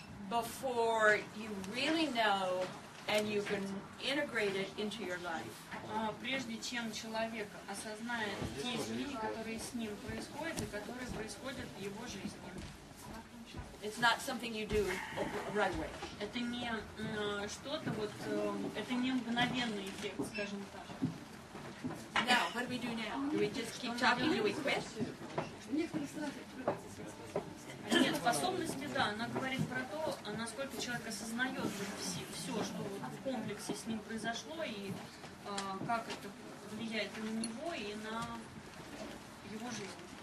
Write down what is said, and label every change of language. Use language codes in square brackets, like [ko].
[en] Before you really know and you can integrate it into your life. [ru] Прежде чем человек осознает те изменения, которые с ним происходят и которые происходят в его жизни. [en] It's not something you do right away. [ru] Это не что-то вот, это не мгновенный эффект, скажем так. [en] Now, what do we do now? Do we just keep talking? Do we quit? [ru] Нет, способности, да, она говорит про то, насколько человек осознает все, что вот в комплексе с ним произошло, и как это влияет и на него, и на его жизнь.